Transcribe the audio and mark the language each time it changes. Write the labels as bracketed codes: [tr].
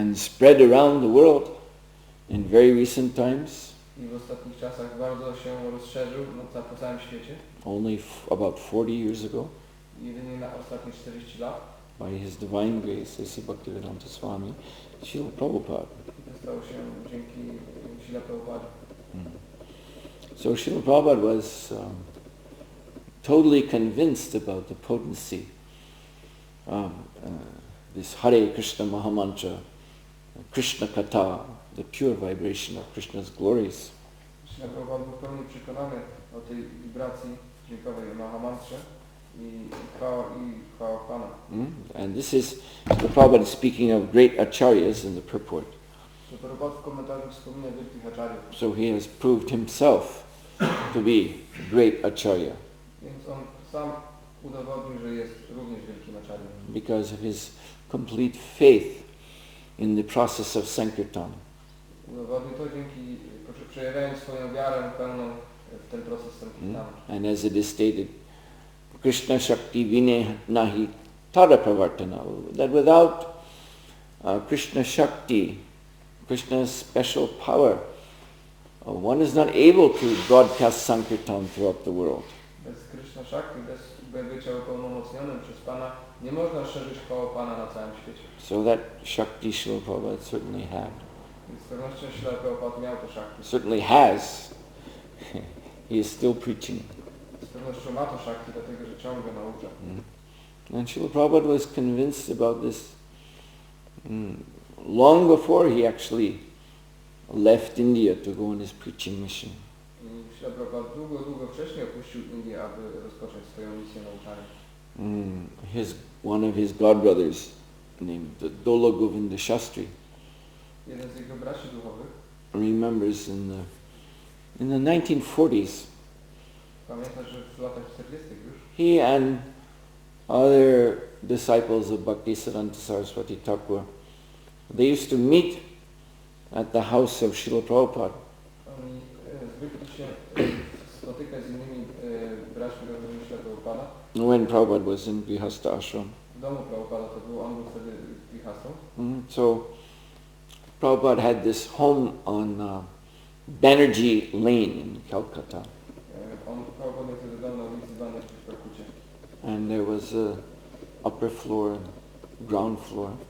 [en] And spread around the world in very recent times. [pl] I w ostatnich czasach bardzo się rozszerzył po całym świecie. [en] Only about 40 years ago. [pl] Jedynie na ostatnie 40 lat. [en] By His Divine Grace, A.C. Bhaktivedanta Swami, Srila Prabhupada. [pl] To stało się dzięki Srila Prabhupada. [en] So Srila Prabhupada was totally convinced about the potency of this Hare Krishna Mahamantra, Krishna Katha, the pure vibration of Krishna's glories. [pl] Srila Prabhupada był w pełni przekonany o tej wibracji dźwiękowej Mahamantrze i chwała Pana. [en] And this is, Srila Prabhupada is speaking of great acharyas in the purport. [pl] Prabhupada w komentarzu wspomina wielkich acharyów. [en] So he has proved himself to be a great acharya. [pl] Więc on sam udowodnił, że jest również wielkim acharyą. [en] Because of his complete faith in the process of Sankirtan. [pl] Udowodnił to dzięki przejawiając swoją wiarę pełną w ten proces sankirtana. [en] And as it is stated, [bn] Krishna Shakti Vine Nahi Tada Pravartana, [en] that without Krishna Shakti, Krishna's special power, one is not able to broadcast Sankirtan throughout the world. [pl] Bez Krishna Shakti, bez bycia upełnomocnionym przez Pana, nie można szerzyć koło Pana na całym świecie. [en] So that Shakti Srila Prabhupada certainly had. [pl] Więc z pewnością Śrila Prabhupada miał to Shakti. [en] Certainly has. He is still preaching. [pl] Z pewnością ma to Shakti, dlatego że ciągle naucza. [en] And Srila Prabhupada was convinced about this long before he actually left India to go on his preaching mission. [pl] I Śrila Prabhupada długo wcześniej opuścił Indię, aby rozpocząć swoją misję nauczania. [en] One of his godbrothers, named Dola Govinda Shastri, [pl] jeden z jego braci duchowych, [en] remembers in the 1940s, [pl] pamięta, że w latach 40. już, [en] he and other disciples of Bhaktisiddhanta Saraswati Thakur, they used to meet at the house of Srila Prabhupada. [pl] Oni zwykli się spotykać z innymi braćmi duchowymi Śrila Prabhupada. [en] When Prabhupada was in Grihastha ashram. [pl] W domu Prabhupada to był, on był wtedy grihastą. [en] So Prabhupada had this home on Banerjee Lane in Calcutta. [pl] Prabhupada miał wtedy dom na ulicy Banerjee w Calcucie. [en] And there was a upper floor and ground floor.